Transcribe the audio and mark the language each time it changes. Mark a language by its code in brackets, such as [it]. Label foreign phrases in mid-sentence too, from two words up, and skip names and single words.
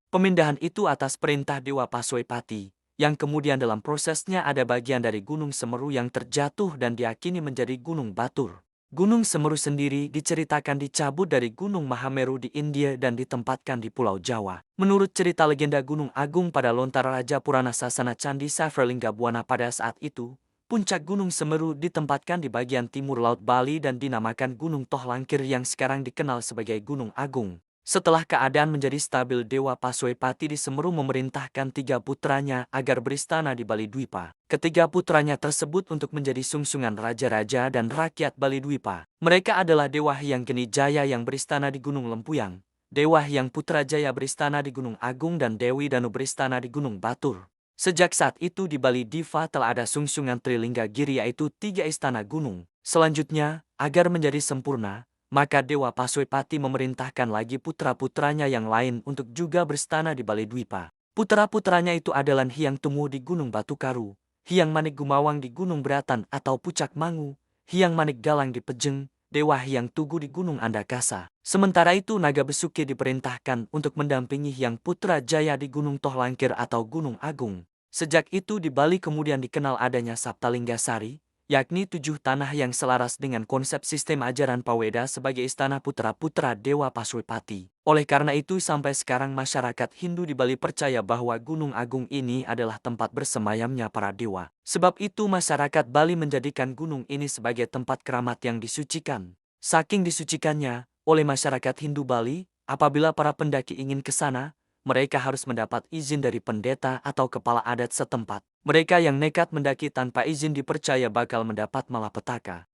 [id] Pemindahan itu atas perintah Dewa Paswepati, yang kemudian dalam prosesnya ada bagian dari Gunung Semeru yang terjatuh dan diakini menjadi Gunung Batur. Gunung Semeru sendiri diceritakan dicabut dari Gunung Mahameru di India dan ditempatkan di Pulau Jawa. Menurut cerita legenda Gunung Agung pada Lontara Raja Purana Sasana Candi Savralingga Buana pada saat itu, puncak Gunung Semeru ditempatkan di bagian timur Laut Bali dan dinamakan Gunung Tohlangkir yang sekarang dikenal sebagai Gunung Agung. Setelah keadaan menjadi stabil, Dewa Paswepati di Semeru memerintahkan 3 putranya agar beristana di Bali Dwipa. Ketiga putranya tersebut untuk menjadi sungsungan raja-raja dan rakyat Bali Dwipa. Mereka adalah Dewa Hyang Geni Jaya yang beristana di Gunung Lempuyang, Dewa Hyang Putrajaya beristana di Gunung Agung, dan Dewi Danu beristana di Gunung Batur. Sejak saat itu di Bali Diva telah ada sungsungan Trilingga Giri, yaitu 3 istana gunung. Selanjutnya, agar menjadi sempurna, maka Dewa Paswepati memerintahkan lagi putra-putranya yang lain untuk juga berstana di Bali Dwipa. Putra-putranya itu adalah Hyang Tumu di Gunung Batu Karu, Hyang Manik Gumawang di Gunung Beratan atau Pucak Mangu, Hyang Manik Galang di Pejeng, Dewa Hyang Tugu di Gunung Andakasa. Sementara itu Naga Besuki diperintahkan untuk mendampingi Hyang Putra Jaya di Gunung Tohlangkir atau Gunung Agung. Sejak itu di Bali kemudian dikenal adanya Saptalinggasari, yakni 7 tanah yang selaras dengan konsep sistem ajaran Paweda sebagai istana putra-putra Dewa Paswepati. Oleh karena itu sampai sekarang masyarakat Hindu di Bali percaya bahwa Gunung Agung ini adalah tempat bersemayamnya para dewa. Sebab itu masyarakat Bali menjadikan gunung ini sebagai tempat keramat yang disucikan. Saking disucikannya, oleh masyarakat Hindu Bali, apabila para pendaki ingin ke sana, mereka harus mendapat izin dari pendeta atau kepala adat setempat. Mereka yang nekat mendaki tanpa izin dipercaya bakal mendapat malapetaka.